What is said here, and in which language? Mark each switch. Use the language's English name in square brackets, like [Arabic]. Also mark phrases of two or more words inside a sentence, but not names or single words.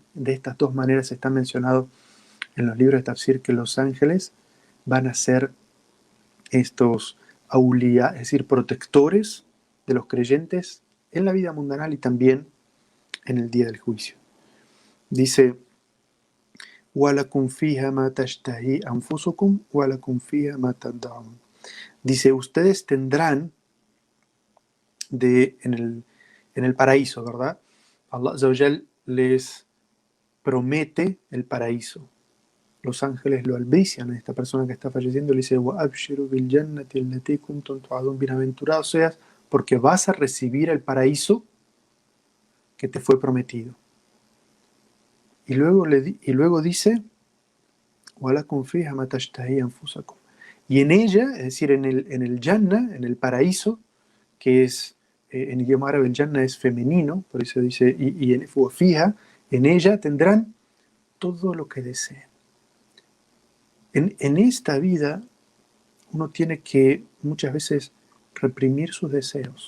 [Spanish] De estas dos maneras está mencionado en los libros de Tafsir que los ángeles van a ser estos awliya, es decir, protectores de los creyentes en la vida mundanal y también en el día del juicio. Dice, [Arabic] وَلَكُمْ فِيهَا مَا تَشْتَهِي أَنفُسُكُمْ وَلَكُمْ فِيهَا مَا تَدَّعُونَ. [Spanish] Dice, ustedes tendrán en el paraíso, ¿verdad? [Arabic] الله عز وجل [Spanish] les promete el paraíso. Los ángeles lo albrician a esta persona que está falleciendo, le dice, [Arabic] وَأَبْشِرُوا بِالْجَنَّةِ الَّتِي كُنْتُمْ تُوعَدُونَ. [Spanish] Bienaventurados seas porque vas a recibir el paraíso que te fue prometido. Y luego dice, [Arabic] وَلَكُمْ فِيهَا مَا تَشْتَهِي أَنفُسَكُمْ. [Spanish] Y en ella, es decir, en el Jannah, en el paraíso, que es, en idioma árabe el Jannah es femenino, por eso dice, y en fija, en ella tendrán todo lo que deseen. En esta vida uno tiene que muchas veces reprimir sus deseos.